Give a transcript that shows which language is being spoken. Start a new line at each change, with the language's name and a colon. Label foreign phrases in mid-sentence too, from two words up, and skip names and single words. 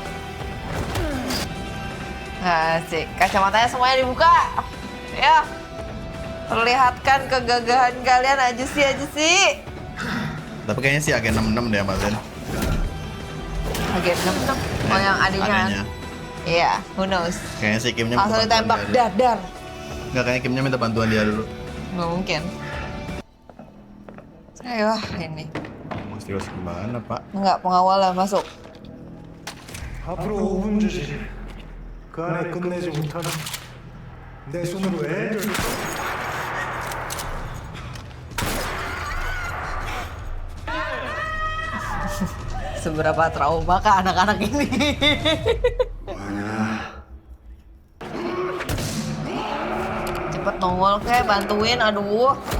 Indonesian: Asik, kacamatanya semuanya dibuka. Ya. Perlihatkan kegagahan kalian aja sih. Tapi kayaknya sih agen 66 deh Mas Zen. Agen 66. Oh, yang adiknya. Adanya. Iya,
English: who knows.
Indonesian: Kayaknya si Kimnya Langsung minta bantuan ditembak dia dulu. dadar. Nggak, kayaknya Kimnya minta bantuan dia dulu. Nggak mungkin. Ayo, ini. Serius gimana Pak? Enggak, pengawalan masuk.
Korean: 앞으로 5분 주지. 그 안에 끝내지 못하면 내 손으로 애를
Indonesian: Seberapa trauma ke anak-anak ini. Cepet nongol kayak bantuin, aduh.